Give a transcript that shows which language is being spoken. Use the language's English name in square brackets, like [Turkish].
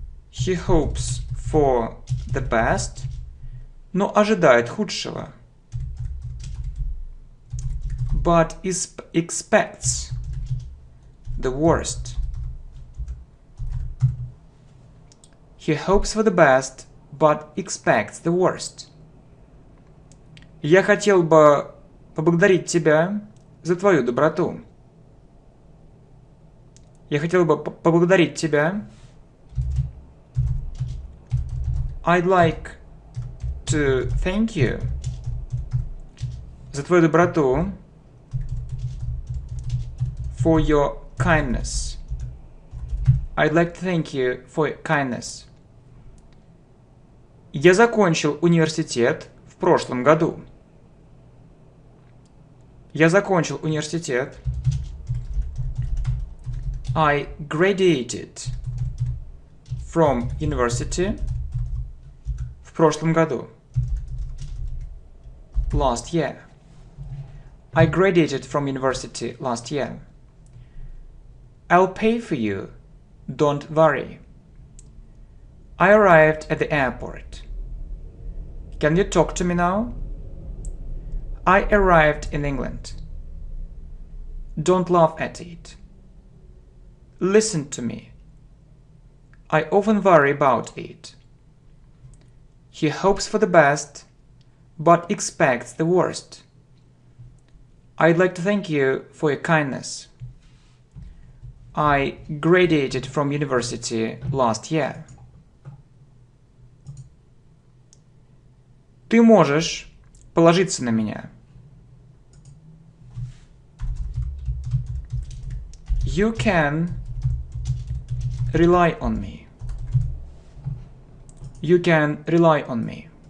[English] He hopes for the best, [Russian] но ожидает худшего. [English] But expects the worst. He hopes for the best, but expects the worst. [Russian] Я хотел бы поблагодарить тебя за твою доброту. Я хотел бы поблагодарить тебя. [English] I'd like to thank you [Russian] за твою доброту. [English] For your kindness. I'd like to thank you for your kindness. [Russian] Я закончил университет в прошлом году. Я закончил университет. [English] I graduated from university [Russian] в прошлом году. [English] Last year. I graduated from university last year. I'll pay for you. Don't worry. I arrived at the airport. Can you talk to me now? I arrived in England. Don't laugh at it. Listen to me. I often worry about it. He hopes for the best, but expects the worst. I'd like to thank you for your kindness. I graduated from university last year. [Russian] Ты можешь положиться на меня. [English] You can rely on me. You can rely on me.